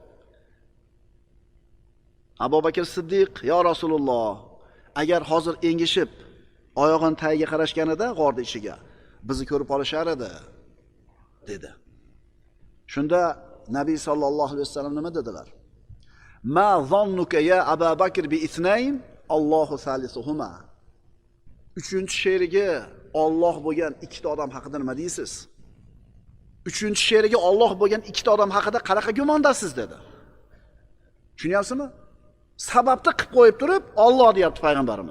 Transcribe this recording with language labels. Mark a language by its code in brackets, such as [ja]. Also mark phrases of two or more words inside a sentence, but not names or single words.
[uz] Abu Bakr Siddiq, [ar] "يا رسول الله, [uz] agar hozir engishib, oyog'ini tagiga qarashganida g'orda ishiga, bizni ko'rib olishar edi", dedi. Shunda Nabiy [ar] صلى الله عليه وسلم [uz] nima dedilar? [ar] "ما ظنك يا أبا بكر باثنين, الله ثالثهما." [uz] 3-sherigi Alloh bo'lgan ikkita odam haqida nima deysiz? 3-sherigi Alloh bo'lgan ikkita odam haqida qanaqa gumondasiz dedi. Tushunyapsizmi? Sababni qilib qo'yib turib, Alloh deyapti payg'ambarimiz.